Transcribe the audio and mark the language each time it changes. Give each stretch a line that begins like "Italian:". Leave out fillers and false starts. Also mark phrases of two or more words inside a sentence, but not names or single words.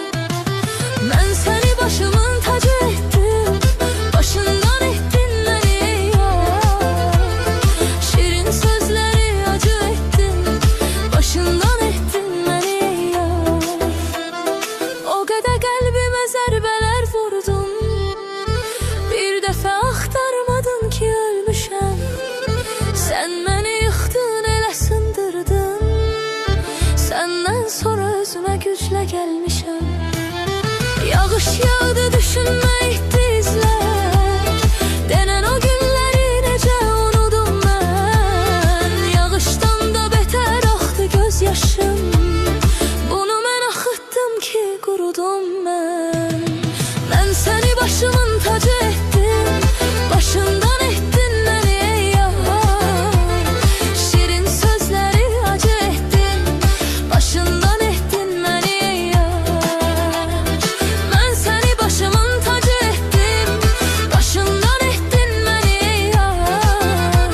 Turkish: Ben seni başımın tacı ettim, başından ettin beni yar. Şirin sözleri acı ettin, başından ettin beni yar. O kadar kalbime
Azerbaijani: zərbələr vurdun, bir dəfə axtarmadın ki ölmüşəm. Sən məni yıxdın, elə sındırdın. Səndən sonra özümə güclə gəlmişəm. Yağış yağdı, düşünmə itdi izlər. Denən o günləri necə unudum mən. Yağışdan da betər axdı göz yaşım. Bunu mən axıtdım ki qurudum mən. Mən səni başımın tacı etdim,
Turkish: başından ettin beni yar. Şirin sözleri acı ettin, başından ettin beni yar. Ben seni başımın tacı ettim, başından ettin beni yar.